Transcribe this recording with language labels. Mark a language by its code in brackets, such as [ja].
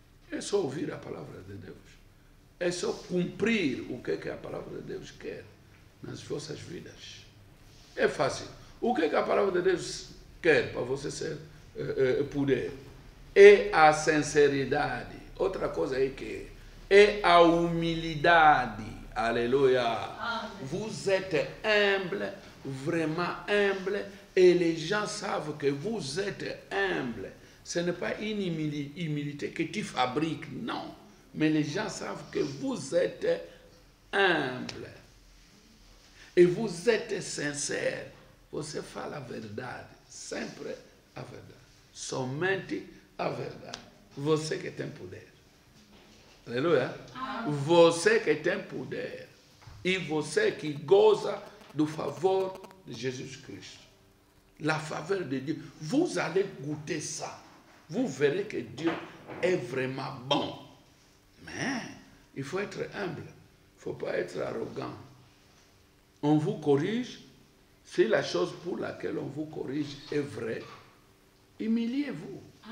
[pt] É só ouvir a palavra de Deus. É só cumprir o que a palavra de Deus quer nas vossas vidas. É fácil. O que a palavra de Deus quer para você ser poder? É a sinceridade. Outra coisa é que é a humildade. [fr] Alléluia. Amen. Vous êtes humble, vraiment humble, et les gens savent que vous êtes humble. Ce n'est pas une humilité que tu fabriques, non. Mais les gens savent que vous êtes humble. [pt] E [fr] vous êtes [pt] sincero. Você fala a verdade. Sempre a verdade. Somente a verdade. Você que tem poder. Aleluia. Você que tem poder. E você que goza do favor de Jesus Cristo. [fr] La faveur de Dieu. Vous allez goûter ça. Vous verrez que Dieu est vraiment bon. Mais il faut être humble. Il ne faut pas être arrogant. On vous corrige. Si la chose pour laquelle on vous corrige est vraie, humiliez-vous.